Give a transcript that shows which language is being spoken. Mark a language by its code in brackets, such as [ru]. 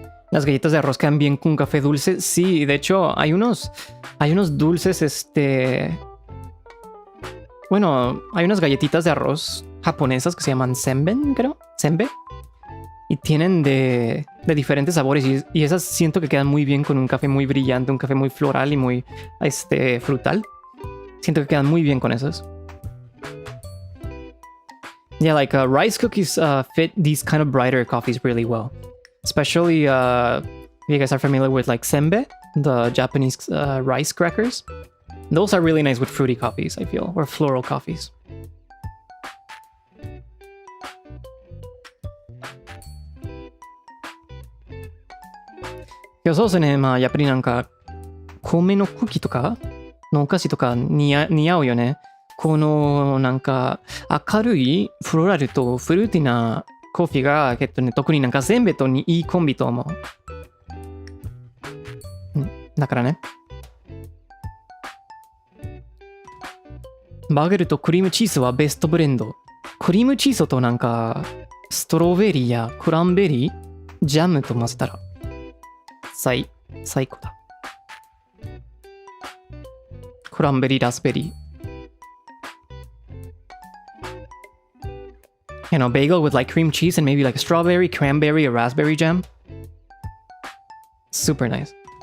[es] Las galletas de arroz quedan bien con café dulce. Sí, de hecho, hay unos dulces, Bueno, hay unas galletitas de arroz japonesas que se llaman senben, creo. Senbe. Y tienen de diferentes sabores. Y esas siento que quedan muy bien con un café muy brillante, un café muy floral y muy frutal. Siento que quedan muy bien con esos. [en] Yeah, like rice cookies fit these kind of brighter coffees really well. Especially if you guys are familiar with like senbe, the Japanese rice crackers. Those are really nice with fruity coffees, I feel, or floral coffees. [ja] Yeah, そうですね。まあやっぱりなんか米のクッキーとかのお菓子とか似合うよね。このなんか明るいフローラルとフルーティーなコーヒーが特になんかせんべいといいコンビと思う。だからね。バゲルとクリームチーズはベストブレンド。クリームチーズとなんかストロベリーやクランベリー、ジャムと混ぜたら最高だ。クランベリー、ラスベリー。 [en] You know, bagel with like cream cheese and maybe like strawberry, cranberry, or raspberry jam. Super nice.